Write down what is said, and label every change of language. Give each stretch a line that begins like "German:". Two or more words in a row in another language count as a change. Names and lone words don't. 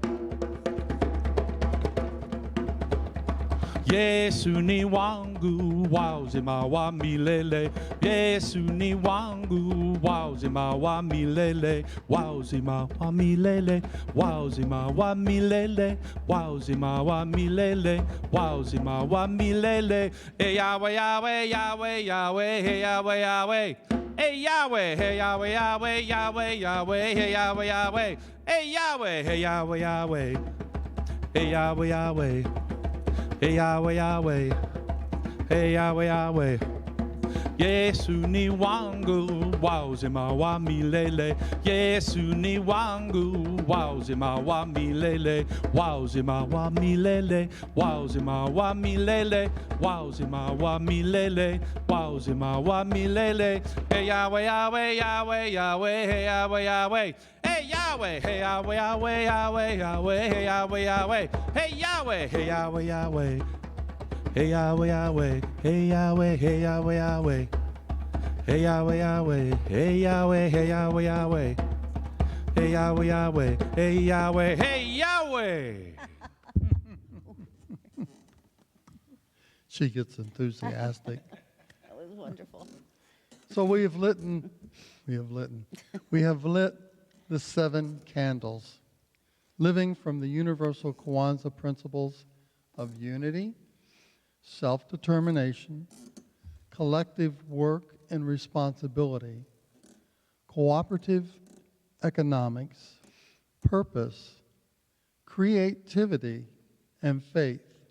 Swahili: Yesu ni wangu, wa uzima wa milele. Yesu ni wangu, wa uzima wa milele. Wa uzima wa milele, wa uzima wa milele. Wa uzima wa milele, wa uzima wa milele. Hey Yahweh, Yahweh, Yahweh, Yahweh, hey Yahweh, Yahweh. Hey Yahweh, hey Yahweh, Yahweh, Yahweh, Yahweh, hey Yahweh, Yahweh. Hey Yahweh, hey Yahweh, Yahweh. Hey Yahweh, Yahweh. Hey Yahweh, Yahweh, hey Yahweh, Yahweh. Yesu ni wangu, wa uzima wa milele. Yesu ni wangu, wa uzima wa milele. Wa uzima wa milele, wa uzima wa milele. Wa uzima wa milele, wa uzima wa milele. Hey Yahweh, Yahweh, Yahweh, Yahweh, hey Yahweh, Yahweh. Hey Yahweh, hey Yahweh, Yahweh, Yahweh, Yahweh, hey Yahweh, Yahweh. Hey Yahweh, hey Yahweh, Yahweh. Hey Yahweh, Yahweh, hey Yahweh, hey Yahweh, Yahweh. Hey Yahweh, Yahweh, hey Yahweh, hey Yahweh, Yahweh. Hey Yahweh, Yahweh, hey Yahweh, hey Yahweh.
English: She gets enthusiastic. That was wonderful. So we have lit the 7 candles, living from the universal Kwanzaa principles of unity, self-determination, collective work and responsibility, cooperative economics, purpose, creativity, and faith.